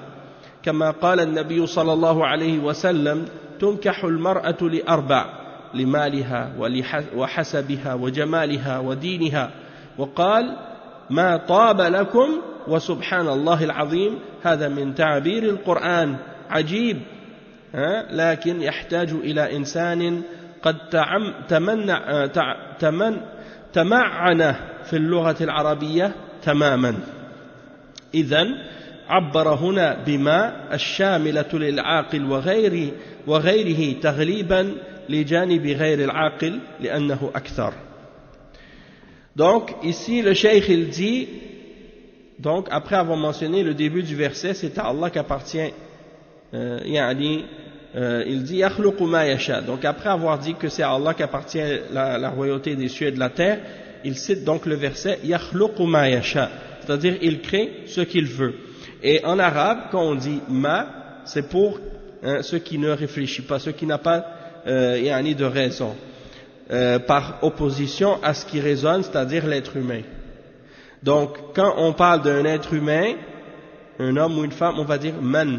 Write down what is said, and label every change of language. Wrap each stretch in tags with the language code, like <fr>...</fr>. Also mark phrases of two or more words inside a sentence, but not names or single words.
<ar>كما قال النبي صلى الله عليه وسلم تنكح المرأة لأربع: لمالها وحسبها وجمالها ودينها، وقال ما طاب لكم، وسبحان الله العظيم هذا من تعبير القرآن عجيب، لكن يحتاج إلى إنسان قد تمعن في اللغة العربية تماما. إذن عبر هنا بما الشاملة للعاقل وغيره تغليبا لجانب غير العاقل لأنه أكثر.</ar> <fr>Donc ici le cheikh il dit, donc après avoir mentionné le début du verset, c'est à Allah qu'appartient il dit</fr> <ar>يخلق ما يشاء.</ar> <fr>Donc après avoir dit que c'est à Allah qu'appartient la royauté des cieux et de la terre, il cite donc le verset</fr> <ar>يخلق ما يشاء,</ar> <fr>c'est-à-dire il crée ce qu'il veut. Et en arabe, quand on dit ma, c'est pour ce qui ne réfléchit pas, ce qui n'a pas de raison, par opposition à ce qui raisonne, c'est-à-dire l'être humain. Donc quand on parle d'un être humain, un homme ou une femme, on va dire man.</fr>